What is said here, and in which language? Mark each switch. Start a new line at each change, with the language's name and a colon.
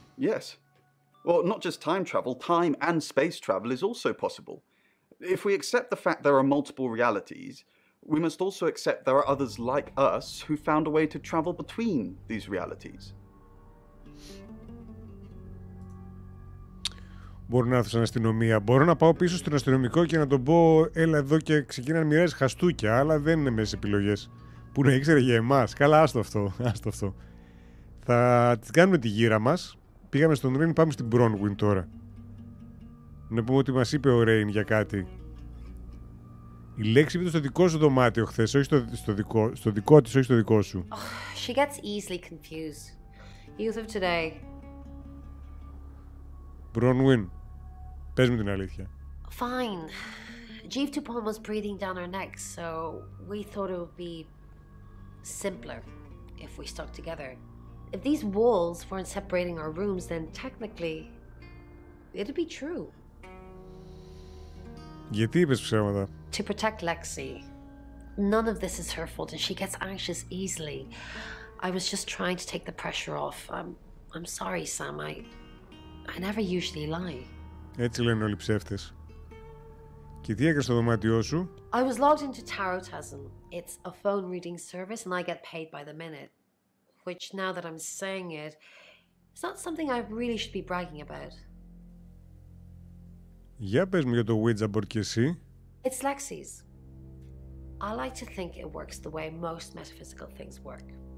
English: Yes. Well, not just time travel, time and space travel is also possible. If we accept the fact there are multiple realities, we must also accept there are others like us who found a way to travel between these realities.
Greek: Μπορώ να έρθω στην αστυνομία. Μπορώ να πάω πίσω στον αστυνομικό και να τον πω έλα εδώ και ξεκίνα να μοιράζει χαστούκια, αλλά δεν είναι μέσα επιλογές. Που να ήξερε για εμάς. Καλά, άστο αυτό. Θα τις κάνουμε τη γύρα μας. Πήγαμε στον Ρέιν, πάμε στην Bronwyn τώρα. Να πούμε ότι μας είπε ο Ρέιν για κάτι. Η λέξη είπε στο δικό σου δωμάτιο χθες, όχι στο δικό της, όχι στο δικό σου.
English: She gets easily confused. Youth of today.
Greek: Bronwyn, πες μου την αλήθεια.
English: Fine. Jeeve Dupont was breathing down our necks, so we thought it would be simpler if we stuck together. If these walls weren't separating our rooms, then technically it'd be true.
Greek: Γιατί είπες ψέματα?
English: To protect Lexi. None of this is her fault and she gets anxious easily. I was just trying to take the pressure off. I'm sorry, Sam. I never usually lie.
Greek: Έτσι λένε όλοι οι ψεύτες. Και τι έκανες στο δωμάτιό σου?
English: I was logged into Tarotism. It's a phone reading service and I get paid by the minute. Which, now that I'm saying it, it's not something I really should be bragging about.
Greek: Για πες μου για το Ouija board και εσύ.
English: It's Lexi's. I like to think it works the way most metaphysical things work.